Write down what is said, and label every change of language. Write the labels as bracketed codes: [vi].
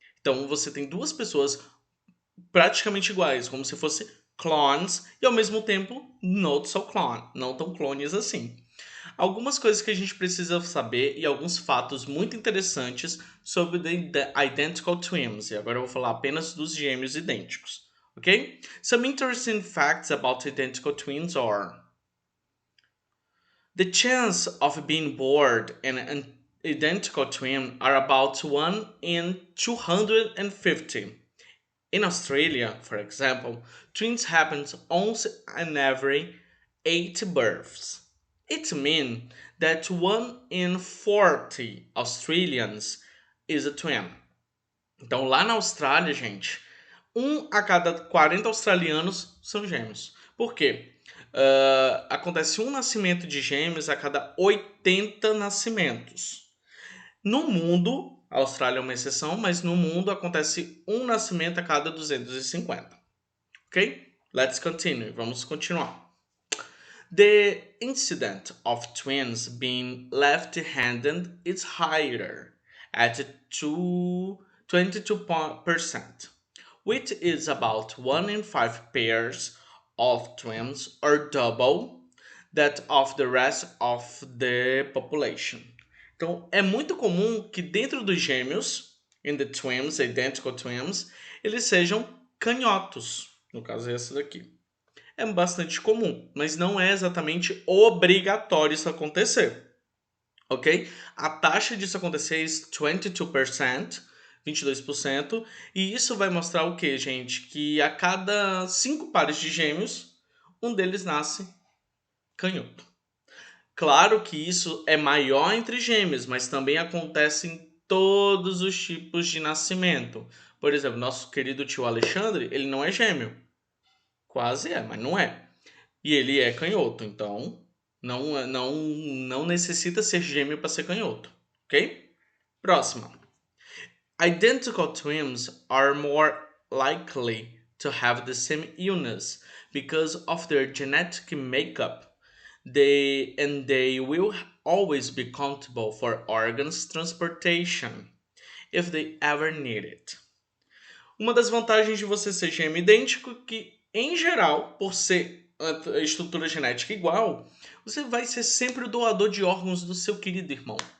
[pt] Então, você tem duas pessoas praticamente iguais, como se fossem clones, e ao mesmo tempo [en] not so clone, [pt] não tão clones assim. Algumas coisas que a gente precisa saber e alguns fatos muito interessantes sobre [en] the identical twins. [pt] E agora eu vou falar apenas dos gêmeos idênticos, ok? [en] Some interesting facts about identical twins are: the chance of being born an identical twin are about 1 in 250. In Australia, for example, twins happen once in every 8 births. It means that 1 in 40 Australians is a twin. [pt] Então, lá na Austrália, gente, 1 a cada 40 australianos são gêmeos. Por quê? Acontece um nascimento de gêmeos a cada 80 nascimentos. No mundo, a Austrália é uma exceção, mas no mundo acontece um nascimento a cada 250. [en] Ok? Let's continue. [pt] Vamos continuar. [en] The incidence of twins being left-handed is higher at 22%, which is about 1 in 5 pairs of twins, or double that of the rest of the population. [pt] Então, é muito comum que dentro dos gêmeos, [en] in the twins, identical twins, [pt] eles sejam canhotos. No caso, é esse daqui. É bastante comum, mas não é exatamente obrigatório isso acontecer. Ok? A taxa disso acontecer é 22%, 22%, e isso vai mostrar o que, gente? Que a cada 5 pares de gêmeos, um deles nasce canhoto. Claro que isso é maior entre gêmeos, mas também acontece em todos os tipos de nascimento. Por exemplo, nosso querido tio Alexandre, ele não é gêmeo. Quase é, mas não é. E ele é canhoto, então não necessita ser gêmeo para ser canhoto, ok? Próxima. [en] Identical twins are more likely to have the same illness because of their genetic makeup. They will always be accountable for organs transportation if they ever need it. [pt] Uma das vantagens de você ser gêmeo idêntico é que, em geral, por ser a estrutura genética igual, você vai ser sempre o doador de órgãos do seu querido irmão.